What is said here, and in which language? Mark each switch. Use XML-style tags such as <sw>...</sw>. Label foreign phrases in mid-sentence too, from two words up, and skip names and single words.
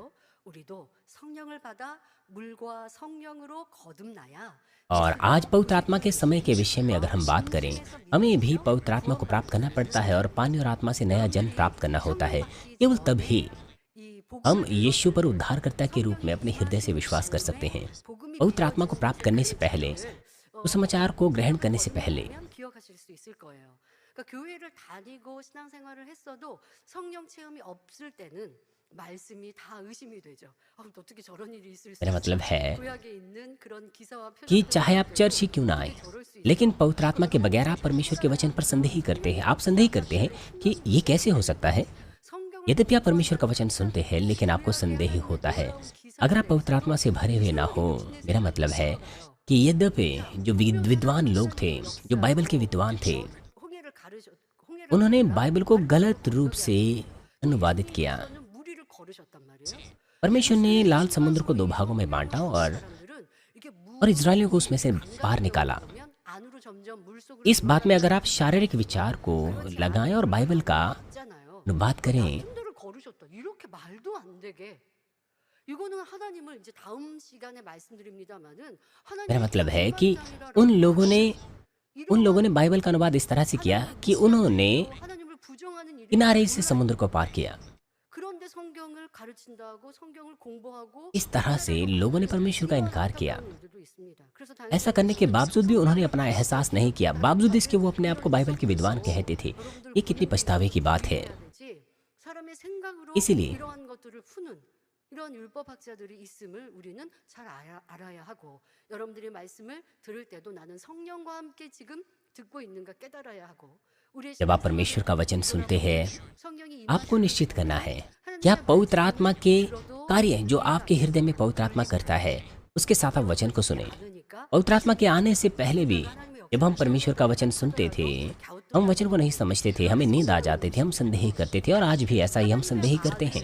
<hi>और आज पवित्र आत्मा के समय के विषय में अगर हम बात करें, हमें भी पवित्र आत्मा को प्राप्त करना पड़ता है और पानी और आत्मा से नया जन्म प्राप्त करना होता है। केवल तभी हम यीशु पर उद्धारकर्ता के रूप में अपने हृदय से विश्वास कर सकते हैं। पवित्र आत्मा को प्राप्त करने से पहले उस समाचार को ग्रहण करने से पहले</hi> <ko>기억하실 수 있을 거예요. 그러니까 교회를 다니고 신앙생활을 했어도 성령 체험이 없을 때는 말씀이 다 의심이 되죠. 어떻게 저런 일이 있을 수</ko> <hi>मेरा मतलब</hi> <ko>있지?</ko> <hi>है</hi> <ko>구약에 있는 그런 기사와</ko> <hi>कि</hi> <ko>표적들을</ko> <hi>चाहे आप चर्च ही क्यों ना आए,</hi> <ko>저럴 수</ko> <hi>लेकिन पवित्र आत्मा के बगैर आप परमेश्वर के वचन पर संदेह करते हैं। आप संदेह करते हैं कि ये कैसे हो सकता है।</hi> <ko>성경을</ko> <hi>यद्यपि आप परमेश्वर का वचन सुनते हैं, लेकिन आपको संदेह होता है। अगर आप पवित्र आत्मा से भरे हुए ना हो, मेरा मतलब है कि यद्यपि जो विद्वान लोग थे, जो बाइबल के विद्वान थे,</hi> <ko>홍해를 가르셨 홍해를</ko> <hi>उन्होंने बाइबल को गलत रूप से अनुवादित किया।</hi> <ko>가르쳐서는 무리를 걸으셨단 말이에요.</ko> <hi>परमेश्वर ने लाल समुद्र को 2 भागों में बांटा</hi> <ko>사람들은 इ게</ko> <hi>और इजरायलियों को उसमें से बाहर निकाला।</hi> <ko>보면 안으로 점점 물속으로</ko> <hi>इस बात में अगर आप शारीरिक विचार को लगाएं और बाइबल का</hi> <ko>들어갔잖아요.</ko> <hi>अनुवाद करें,</hi> <ko>손들을 걸으셨다. 이렇게 말도 안 되게. 이거는 하나님을 이제 다음 시간에 말씀드립니다만은</ko> <hi>मेरा मतलब है कि उन लोगों ने बाइबल का अनुवाद इस तरह से किया कि उन्होंने</hi> <ko>하나님을 부정하는 일이</ko> <hi>किनारे से समुद्र को पार किया।</hi> <ko>그런데 성경을 가르친다고 성경을 공부하고</ko> <hi>इस तरह से लोगों ने परमेश्वर का इनकार किया।</hi> <ko>일들도 있습니다. 그래서</ko> <hi>ऐसा करने के बावजूद भी उन्होंने अपना एहसास नहीं किया, बावजूद इसके वो अपने आप को बाइबल के विद्वान कहते थे। ये कितनी पछतावे की बात है।</hi> <ko>사람의 생각으로</ko> <hi>इसीलिए</hi> <ko>이러한 것들을 푸는 이런 율법학자들이 있음을 우리는 잘 알아야 하고 여러분들이 말씀을 들을 때도 나는 성령과 함께 지금 듣고 있는가 깨달아야 하고 우리의</ko> <hi>जब आप परमेश्वर का वचन सुनते हैं,</hi> <ko>성령이</ko> <hi>आपको निश्चित करना है कि आप पवित्र आत्मा के कार्य जो आपके हृदय में पवित्र आत्मा करता है, उसके साथ आप वचन को सुने।</hi> <ko>않으니까</ko> <hi>पवित्र आत्मा के आने से पहले भी जब हम परमेश्वर का वचन सुनते थे, हम वचन को नहीं समझते थे, हमें नींद आ जाते थे, हम संदेह करते थे और आज भी ऐसा ही हम संदेह करते हैं।</hi>